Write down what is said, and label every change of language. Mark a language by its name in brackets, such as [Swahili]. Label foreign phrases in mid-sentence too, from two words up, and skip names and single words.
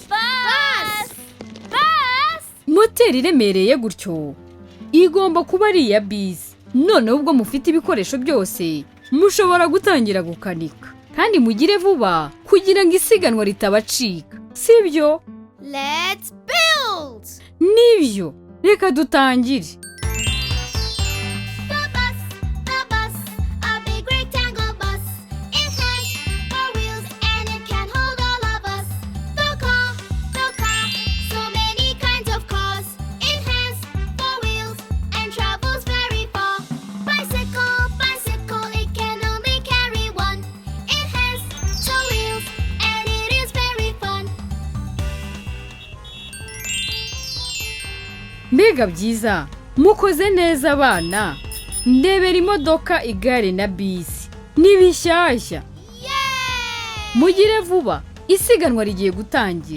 [English] Bus! Bus! [Kinyarwanda] Moteri iremereye gutyo igomba kuba ari iya bisi. None ubwo mufite ibikoresho byose, mushobora gutangira gukanika. Kandi mugire vuba kugira ngo isiganwa ritabacika. Sibyo? [English] Let's build! [Kinyarwanda] Nibyo. Reka dutangire. [English] The bus, a big rectangle bus. It has 4 wheels and it can hold all of us. The car, so many kinds of cars. It has 4 wheels and travels very far. Bicycle, it can only carry one. It has 2 wheels and it is very fun. [Kinyarwanda] Mbega byiza, mukoze neza abana. Ndebera imodoka, igare na bisi. ni bishyashya. Mugire vuba, isiganwa rigiye gutangira.